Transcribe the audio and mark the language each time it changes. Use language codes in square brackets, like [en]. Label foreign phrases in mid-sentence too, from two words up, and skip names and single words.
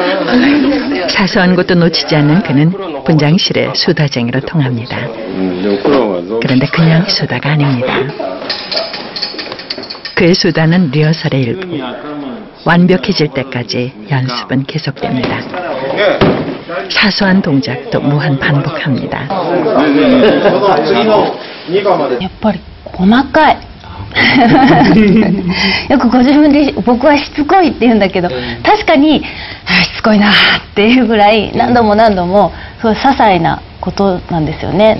[ko] 사소한 것도 놓치지 않는 그는 분장실에 수다쟁이로 통합니다. 그런데 그냥 수다가 아닙니다. 그의 수다는 리허설의 일부. 완벽해질 때까지 연습은 계속됩니다. 사소한 동작도 무한 반복합니다. [ja] やっぱり細かい。よくご自分で僕はしつこいって言うんだけど確かにしつこいなっていうぐらい何度も何度もそういう些細なことなんですよね。